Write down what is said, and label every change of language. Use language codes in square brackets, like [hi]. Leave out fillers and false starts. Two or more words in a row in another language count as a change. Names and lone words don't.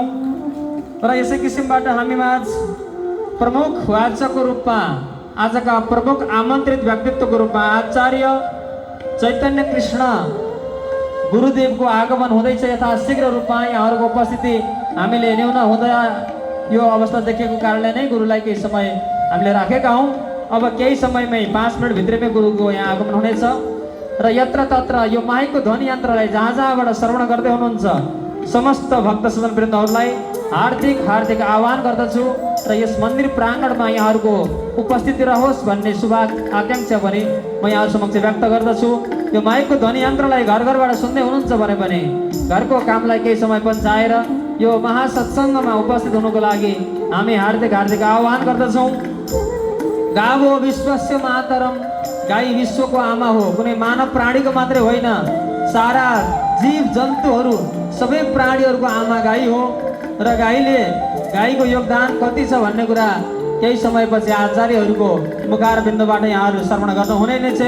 [ne] र यसै किसिमबाट हामी माझ प्रमुख वाचकको रूपमा आजका प्रमुख आमन्त्रित व्यक्तित्वको रूपमा आचार्य चैतन्य कृष्ण गुरुदेवको आगमन हुँदैछ। यथाशीघ्र रूपमा यहाँहरूको उपस्थिति हामीले न्यून हुँदा यो अवस्था देखिएको कारणले नै गुरुलाई केही समय हामीले राखेका हौँ। अब केही समयमै 5 मिनट भित्रमै गुरुको यहाँ आगमन हुनेछ र यत्र तत्र यो माइकको ध्वनि यन्त्रलाई जहाँ जहाँबाट श्रवण गर्दै हुनुहुन्छ समस्त भक्त सजन वृन्दहरूलाई हार्दिक आह्वान गर्दछु र यस मन्दिर प्राङ्गणमा यहाँहरूको उपस्थिति रहोस् भन्ने शुभ आकांक्षा पनि म यहाँ समक्ष व्यक्त गर्दछु। यो माइकको ध्वनि यन्त्रलाई घर घरबाट सुन्दै हुनुहुन्छ भने पनि घरको कामलाई केही समय पन्छाएर यो महासत्सङ्गमा उपस्थित हुनुको लागि हामी हार्दिक आह्वान गर्दछौँ। [sa] गावो विश्वस्य मातरम, [ne] गाई विश्वको आमा हो। कुनै मानव प्राणीको मात्रै होइन, सारा जीव जन्तुहरू सबै प्राणीहरूको आमा गाई हो र गाईको योगदान कति छ भन्ने कुरा केही समयपछि आचार्यहरूको मुखारबिन्दबाट यहाँहरू श्रवण गर्नुहुने नै छ।